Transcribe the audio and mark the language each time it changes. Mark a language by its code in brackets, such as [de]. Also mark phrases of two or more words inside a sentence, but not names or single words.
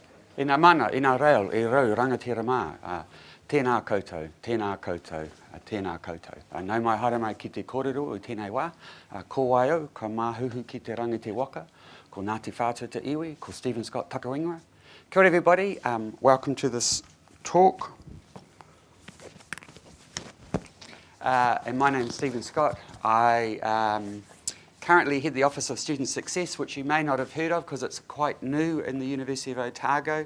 [mi] Ina mana, ina reo, e rau, rangatira mā. Tēnā koutou, tēnā koutou, tēnā koutou. Nau mai haere mai ki te kōrero o tēnei wā. Ko waio, ka māhuhu ki te rangi te waka. Ko Ngāti Whātua te iwi, ko Stephen Scott Takaringoa. Kia ora [en] everybody, welcome to this talk. And my name is Stephen Scott. I currently head the Office of Student Success, which you may not have heard of because it's quite new in the University of Otago.